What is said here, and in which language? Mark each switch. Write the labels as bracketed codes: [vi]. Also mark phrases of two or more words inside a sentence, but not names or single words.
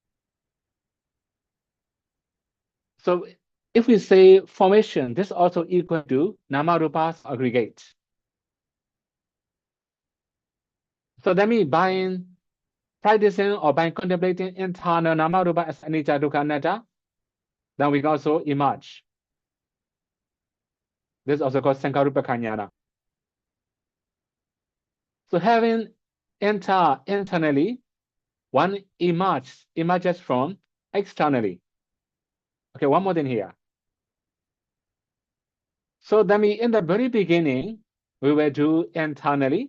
[en] So if we say formation, this also equal to namarupas aggregate. So that means by practicing or by contemplating internal namarupa as [pi] anicca, dukkha, anatta, [en] then we can also emerge. This is also called Sankarupa Jnana. So having internally, one emerges from externally. Okay, one more thing here. So that means in the very beginning, we will do internally.